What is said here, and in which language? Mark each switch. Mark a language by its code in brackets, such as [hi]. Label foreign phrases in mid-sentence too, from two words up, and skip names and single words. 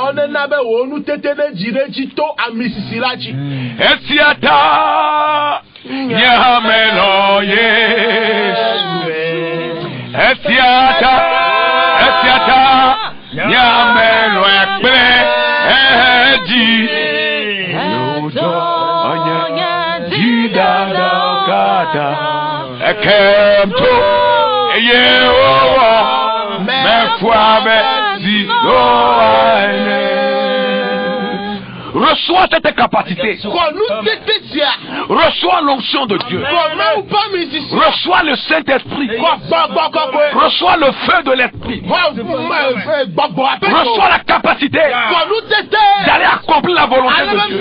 [fr] Esiata Nyamelo Esiata Nyamelo Ekpe Eji Jidada Ekemto Yehowa Mefwabe Ziloane. Reçois cette capacité. Reçois l'onction de Dieu. Reçois le Saint-Esprit. Reçois le feu de l'Esprit. Reçois la capacité d'aller accomplir la volonté de Dieu.